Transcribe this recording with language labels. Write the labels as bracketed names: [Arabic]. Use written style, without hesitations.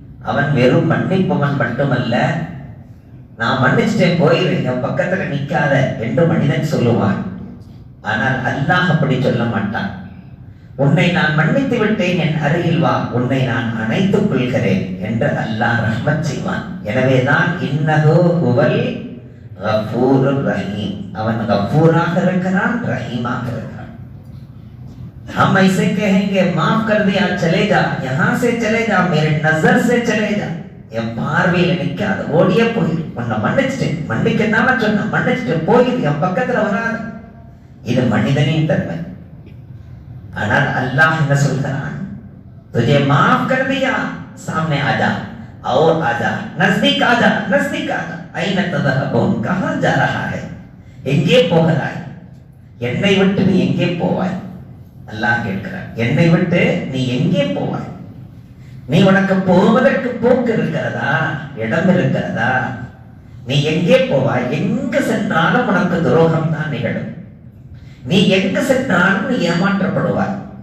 [Tamil] அவன் வெறும் மன்னிப்பவன் மட்டுமல்ல, நான் மன்னிச்சிட்டேன் போயிரு, என் பக்கத்துல நிக்காத என்று மனிதன் சொல்லுவான். ஆனால் அல்லாஹ் அப்படி சொல்ல மாட்டான். உன்னை நான் மன்னித்து விட்டேன், என் அருகில் வா, உன்னை நான் அணைத்துக் கொள்கிறேன் என்று அல்லாஹ் ரஹ்மத் செய்வான். எனவேதான் இன்னஹு ஹுவல் கஃபூருர் ரஹீம், அவன் கஃபூராக இருக்கிறான், ரஹீமாக இருக்கிறான். [Hindi] हम ऐसे कहेंगे माफ कर दिया, चले जा, यहाँ से चले जा, [Tamil] मेरे नजर से चले जा, என் பார்வையில நிக்காத, ஓடியே போயிரு, உன்னை மன்னிச்சிட்டேன், மன்னிக்கத்தான சொன்ன, மன்னிச்சுட்டு போயிரு, என் பக்கத்துல வராது. இது மனிதனின் தன்மை. ஆனால் அல்லாஹ் என்ன சொல்கிறான், [Hindi] तुझे माफ कर दिया, सामने आजा, और आजा, नजदीक आजा, [Tamil] नजदीक आजा, ஐன ததஹபூன், [Hindi] कहां जा रहा है, [Tamil] எங்கே போகிறாய், என்னை விட்டு நீ எங்கே போவாய்? அல்லாஹ் கேட்கிறான், என்னை விட்டு நீ எங்கே போவாய்? நீ உனக்கு போவதற்கு போக்கு இருக்கிறதா, இடம் இருக்கிறதா? நீ எங்கே போவாய்? எங்கு சென்றாலும் உனக்கு துரோகம் தான் நிகழும். நீ எங்கு சென்றாலும் நீ ஏமாற்றப்படுவாய்.